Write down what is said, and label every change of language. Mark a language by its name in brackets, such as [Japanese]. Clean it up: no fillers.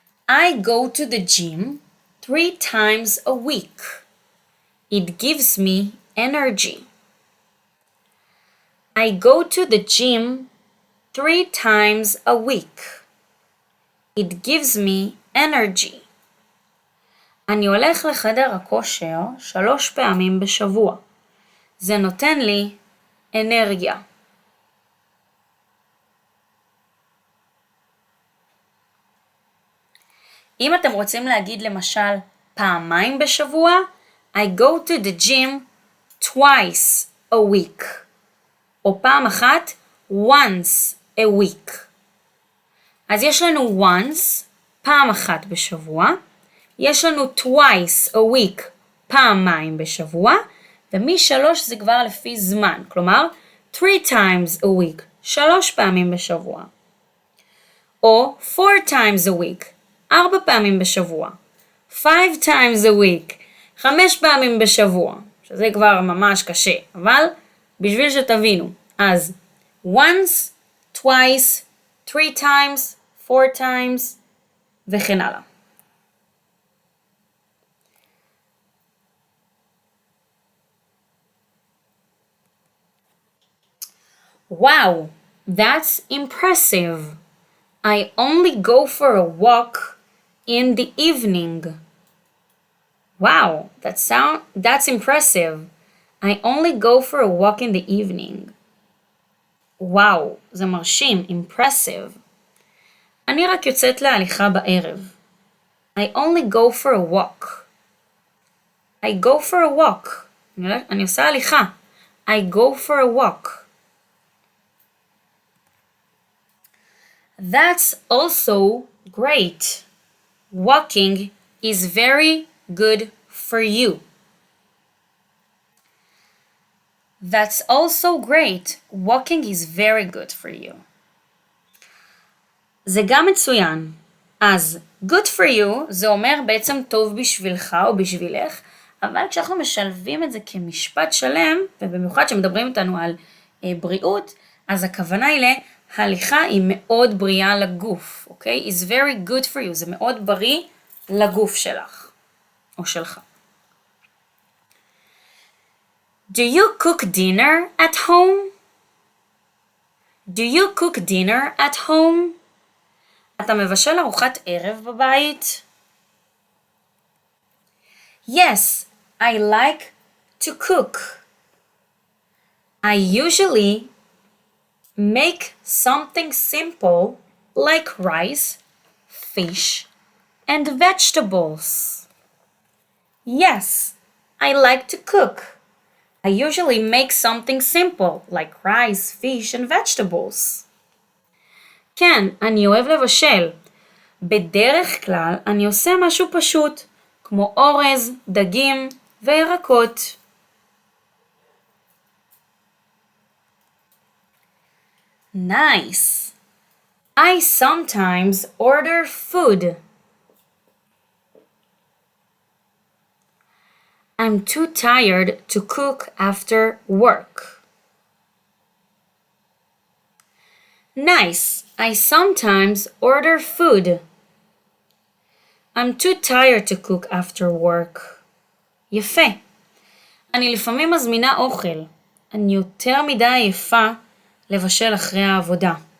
[English] I go to the gym 3 times a week. It gives me energy. I go to the gym 3 times a week. It gives me energy. [Hebrew] אני הולך לחדר הכושר 3 פעמים בשבוע. זה נותן לי אנרגיה. אם אתם רוצים להגיד למשל פעמיים בשבוע, [English] I go to the gym twice a week. [Hebrew] או פעם אחת, [English] once a week. [Hebrew] אז יש לנו once, פעם אחת בשבוע. יש לנו [English] twice a week, [Hebrew] פעמיים בשבוע. ומ-3 זה כבר לפי זמן. כלומר, [English] 3 times a week, [Hebrew] 3 פעמים בשבוע. או [English] 4 times a week, [Hebrew] 4 פעמים בשבוע. [English] 5 times a week, 5 [Hebrew] פעמים בשבוע. שזה כבר ממש קשה, אבל בשביל שתבינו. [English] אז once, twice, 3 times, 4 times, [Hebrew] וכן הלאה. [English] Wow, that's impressive. I only go for a walk in the evening. Wow, that's impressive. I only go for a walk in the evening. [Hebrew] Wow, זה מרשים, impressive. אני רק יוצאת להליכה בערב. [English] I only go for a walk. I go for a walk. [Hebrew] אני עושה הליכה. [English] I go for a walk. That's also great. Walking is very good for you. That's also great. Walking is very good for you. [Hebrew] זה גם מצוין. אז [English] good for you [Hebrew] זה אומר בעצם טוב בשבילך או בשבילך, אבל כשאנחנו משלבים את זה כמשפט שלם, ובמיוחד שמדברים איתנו על בריאות, אז הכוונה היא להליכה היא מאוד בריאה לגוף, אוקיי? [English] is very good for you, [Hebrew] זה מאוד בריא לגוף שלך או שלך. [English] Do you cook dinner at home? Do you cook dinner at home? [Hebrew] אתה מבשל ארוחת ערב בבית? [English] Yes, I like to cook. I usually make something simple like rice, fish, and vegetables. Yes, I like to cook. I usually make something simple like rice, fish, and vegetables. [Hebrew] כן, אני אוהב לבשל. בדרך כלל אני עושה משהו פשוט, כמו אורז, דגים וירקות. [English] Nice. I sometimes order food. I'm too tired to cook after work. Nice. I sometimes order food. I'm too tired to cook after work. [Hebrew] יפה. אני לפעמים מזמינה אוכל. אני יותר מדי עייפה לבשל אחרי העבודה.